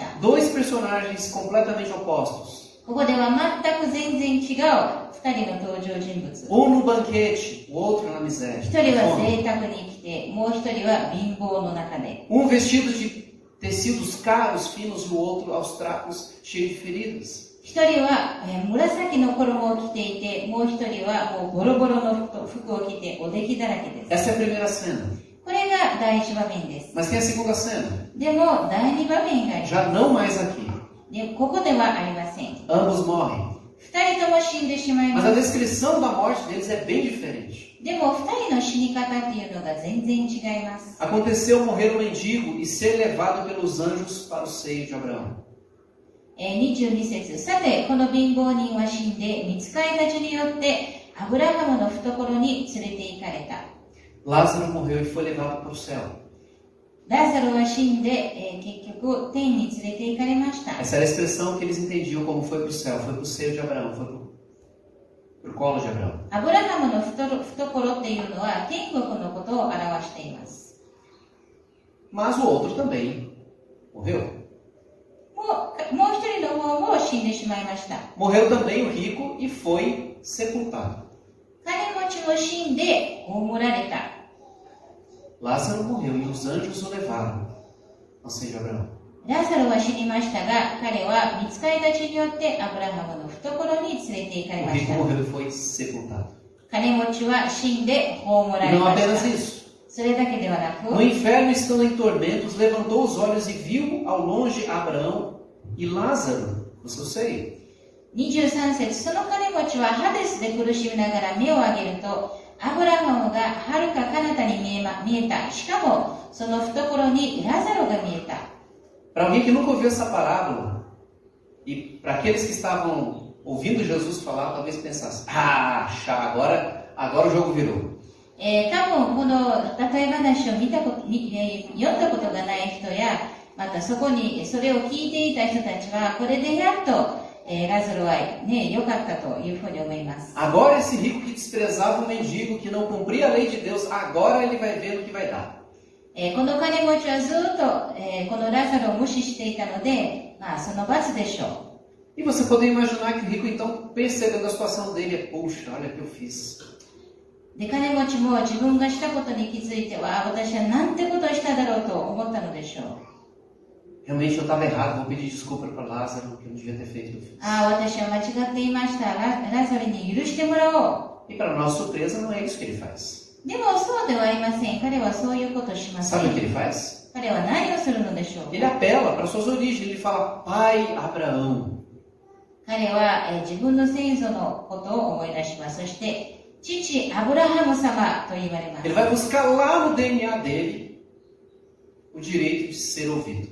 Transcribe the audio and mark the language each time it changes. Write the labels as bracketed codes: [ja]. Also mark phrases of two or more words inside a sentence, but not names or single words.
[pt] Dois personagens completamente opostos. [ja] ここでは全く全然違う二人の登場人物。 [pt] Um no banquete, o outro na miséria. [ja] 一人は贅沢に生きて、もう一人は貧乏の中で。 [pt] Um vestido de tecidos caros, finos, e o outro aos trapos, cheio de feridas. [ja] 一人は紫の衣を着ていて、もう一人はもうボロボロの服を着ておできだらけです。 [pt] Essa é a primeira cena. [ja] これが第一場面です。 [pt] Mas tem a segunda cena. [ja] でも第二場面があります。 [pt] Já não mais aqui. [ja] でここではありません。 [pt] Ambos morrem. [ja] 二人とも死んでしまいま [pt] Mas a [ja] す。 [pt] descrição da morte deles é bem diferente. [ja] でも二人の死に方っていうのが全然違います。 [pt] Aconteceu morrer o mendigo e ser levado pelos anjos para o seio de Abraão. [ja] 22 節。さて、この貧乏人は死んで、御使いたちによってアブラハムの懐に連れて行かれた。 [pt] Lázaro morreu e foi levado para o céu. [ja] ラザロは死んで、結局天に連れて行かれました。 [pt] Essa era a expressão que eles entendiam como foi para o céu. Foi para o seio de Abraão, foi para o colo de Abraão. [ja] アブラハムの懐っていうのは天国のことを表しています。 [pt] Mas o outro também morreu. [ja] もう一人の方も死んでしまいました。 [pt] Morreu também o rico e foi sepultado. [ja] 金持ちも死んで葬られた。 [pt] Lázaro morreu e os anjos o levaram ao seio de Abraão. [ja] ラザロは死にましたが、彼は御使いたちによってアブラハムの懐に連れて行かれ [pt] O [ja] まし [pt] rico [ja] た。 [pt] morreu e foi sepultado. [ja] 金持ちは死んで葬ら [pt] E [ja] れ [pt] não [ja] まし [pt] apenas [ja] た。 [pt] isso. [ja] それだけではなく、 [pt] No inferno, estando em tormentos, levantou os olhos e viu ao longe Abraão e Lázaro no seu seio. [ja] 23 節。その金持ちはハデスで苦しみながら目を上げると、アブラハムがはるか彼方に見えた。しかも、その懐にラザロが見えた。 [pt] Para alguém que nunca ouviu essa parábola, e para aqueles que estavam ouvindo Jesus falar, talvez pensasse, agora o jogo virou. [ja] 多分この例え話を読んだことがない人や、またそれを聞いていた人たちは、これでやっと、ラザロはね、良かったというふうに思います。 [pt] Agora esse rico que desprezava o mendigo, que não cumpria a lei de Deus, agora ele vai ver o que vai dar. [ja] この金持ちはずっと、このラザロを無視していたので、まあその罰でしょう。 [pt] E você poderia imaginar que o rico, então, percebendo a situação dele, é, poxa, olha o que eu fiz. [ja] で、金持ちも自分がしたことに気づいては、私はなんてことをしただろうと思ったのでしょう。 [pt] Realmente eu estava errado, vou pedir desculpa para Lázaro, que eu não devia ter feito o que eu fiz. [ja] ああ、私は間違っていました。ラザルに許してもらおう。 [pt] E para nossa surpresa, não é isso que ele faz. [ja] でもそうではありません。彼はそういうことをしません。 [pt] Sabe o que ele faz? [ja] 彼は何をするのでしょう。 [pt] Ele apela para suas origens, ele fala, pai Abraão. [ja] 彼は、自分の先祖のことを思い出します。そして、父アブラハム様と言われます。 [pt] Ele vai buscar lá no DNA dele o direito de ser ouvido.